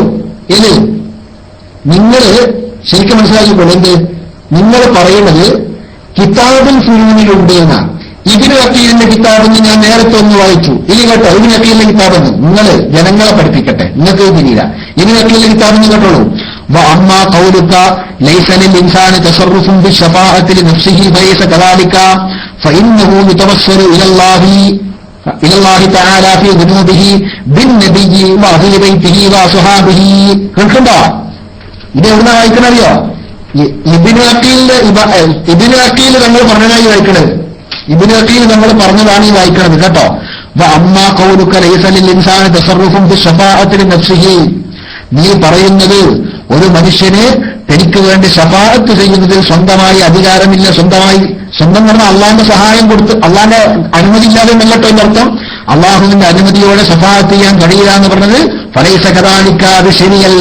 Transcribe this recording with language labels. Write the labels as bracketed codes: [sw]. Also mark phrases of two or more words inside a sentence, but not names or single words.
[ml] ഏത് നിങ്ങൾ ശരിക്കും മനസ്സിലാക്കിക്കോളൂ. എന്ത് നിങ്ങൾ പറയുന്നത് കിതാബുൽ ഫുനൂനിലുണ്ട് എന്നാണ്. ഇബ്നു അഖീലിന്റെ കിതാബെന്ന് ഞാൻ നേരത്തെ ഒന്ന് വായിച്ചു. ഇനി കേട്ടോ, ഇബ്നു അഖീലിന്റെ കിതാബെന്ന് നിങ്ങൾ ജനങ്ങളെ പഠിപ്പിക്കട്ടെ, നിങ്ങൾക്ക് തിരിയില്ല. ഇബ്നു അഖീലിന്റെ കിതാബെന്ന് കേട്ടോളൂ. [ar] وأما قولك ليس للإنسان تصرف بالشفاعة لنفسه فليس كذلك فإنه يتوسل إلى الله تعالى في ذنوبه بالنبي وأهل بيته وصحابه. [ml] കേൾക്കണ്ടോ? ഇത് എവിടെ വായിക്കണറിയോ? ഇബ്നു അഖീൽ നമ്മൾ പറഞ്ഞതായി വായിക്കണത്. ഇബ്നു അഖീൽ നമ്മൾ പറഞ്ഞതാണ് ഈ വായിക്കണത് കേട്ടോ. [ar] وأما قولك ليس للإنسان تصرف بالشفاعة لنفسه, [ml] നീ പറയുന്നത് ഒരു മനുഷ്യന് തനിക്ക് വേണ്ടി ശഫാഅത്ത് ചെയ്യുന്നതിൽ സ്വന്തമായി അധികാരമില്ല. സ്വന്തം പറഞ്ഞാൽ അള്ളാന്റെ സഹായം കൊടുത്ത് അള്ളാന്റെ അനുമതി ഇല്ലാതെ എന്നല്ലോ എന്നർത്ഥം. അള്ളാഹുവിന്റെ അനുമതിയോടെ ശഫാഅത്ത് ചെയ്യാൻ കഴിയില്ല എന്ന് പറഞ്ഞത് [ar] فليس كذلك, [ml] അത് ശരിയല്ല.